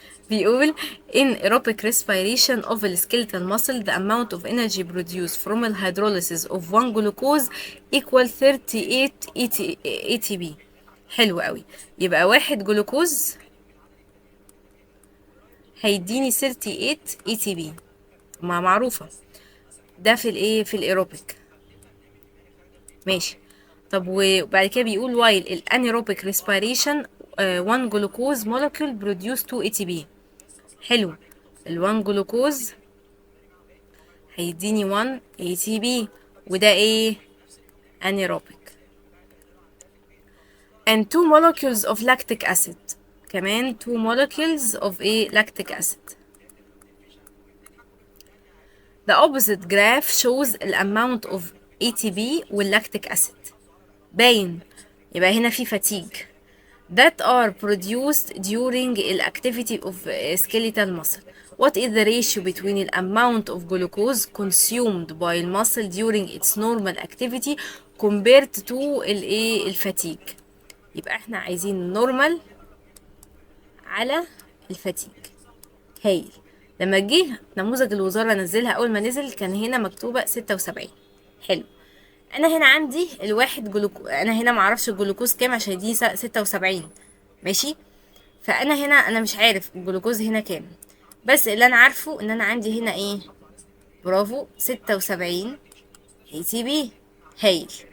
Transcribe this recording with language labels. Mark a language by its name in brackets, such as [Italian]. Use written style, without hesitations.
[Arabic] بيقول [English] in aerobic respiration of the skeletal muscle the amount of energy produced from the hydrolysis of one glucose equal 38 ATP. [Arabic] حلو قوي، يبقى واحد جلوكوز هيديني 38 ATP، ما معروفة، ده في الايه في الايروبيك. ماشي. طب وبعد كده بيقول [English] while الانيروبيك respiration one glucose molecule produce 2 ATP. [Arabic] حلو، ال1 جلوكوز هيديني 1 ATP، وده ايه؟ anaerobic. [English] and 2 molecules of lactic acid، [Arabic] كمان [English] 2 molecules of ايه lactic acid. the opposite graph shows the amount of ATP والlactic acid. [Arabic] باين، يبقى هنا في [English] fatigue that are produced during the activity of skeletal muscle. What is the ratio between the amount of glucose consumed by the muscle during its normal activity compared to الفاتيج؟ [Arabic] يبقى احنا عايزين [English] normal [Arabic] على الفاتيج. هايل. لما جه نموذج الوزارة نزلها أول ما نزل كان هنا مكتوبة 76. حلو. انا هنا عندي الواحد انا هنا معرفش الجلوكوز كام عشان دي 76. ماشي. فانا هنا انا مش عارف الجلوكوز هنا كام، بس اللي انا عارفه ان انا عندي هنا ايه، برافو 76 اي تي بي. هايل.